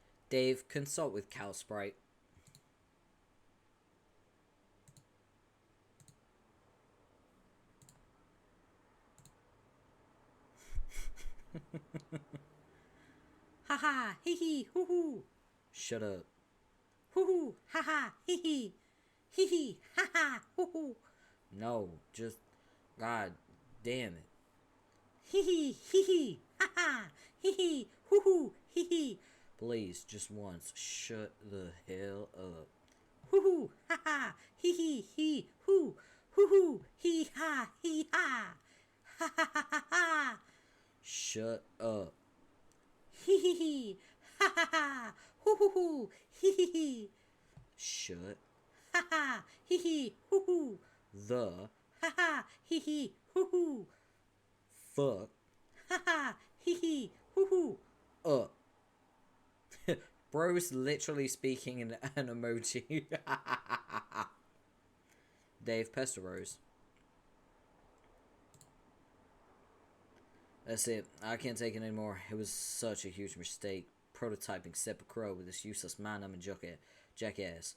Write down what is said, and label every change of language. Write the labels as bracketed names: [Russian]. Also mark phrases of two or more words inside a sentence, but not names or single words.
[English] Dave, consult with Cal Sprite. Haha, hee hee, hoo hoo. Shut up. Hoo hoo, haha, hee hee. Hee hee, haha, hoo hoo. No, just... God damn it. Hee hee, hee hee, haha, hee hee, hoo hoo, hee hee. Please, just once, shut the hell up. Hoo hoo, haha, hee hee, hee, hoo. Hoo hoo, hee ha, hee ha. Ha ha ha ha ha. Shut up. Hee hee hee, ha ha ha. Hoo hoo hoo, hee hee hee. Shut Ha ha, hee hee, hoo hoo. the Ha ha, hee hee, hoo hoo. fuck Ha ha, hee hee, hoo hoo. up. Bro's literally speaking in an emoji. Dave, Pester Rose. That's it. I can't take it anymore. It was such a huge mistake. Prototyping Separate Crow with this useless mind-numbing jackass.